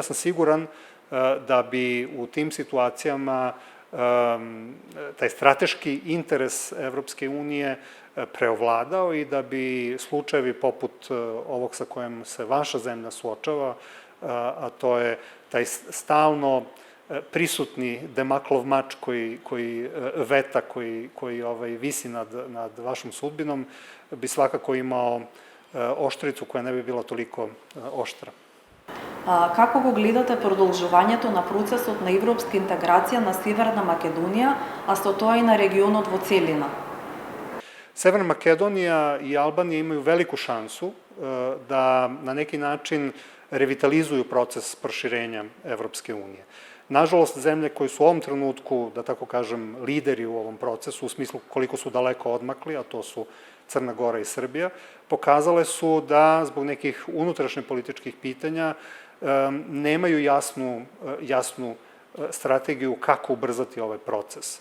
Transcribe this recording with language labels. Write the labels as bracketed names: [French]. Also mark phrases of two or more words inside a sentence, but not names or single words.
[Serbian] sam siguran da bi u tim situacijama taj strateški interes Evropske unije preovladao i da bi slučajevi poput ovog sa kojim se vaša zemlja suočava, a to je taj stalno prisutni Demaklov mač koji visi nad vašom sudbinom, bi svakako imao oštricu koja ne bi bila toliko oštra. [Macedonian] Како го гледате продолжувањето на процесот на европска интеграција на Северна Македонија, а со тоа и на регионот во целина? [Serbian] Severna Makedonija i Albanija imaju veliku šansu da na neki način revitalizuju proces proširenja Evropske unije. Nažalost, zemlje koje su u ovom trenutku, da tako kažem, lideri u ovom procesu, u smislu koliko su daleko odmakli, a to su Crna Gora i Srbija, pokazale su da zbog nekih unutrašnje političkih pitanja nemaju jasnu strategiju kako ubrzati ovaj proces.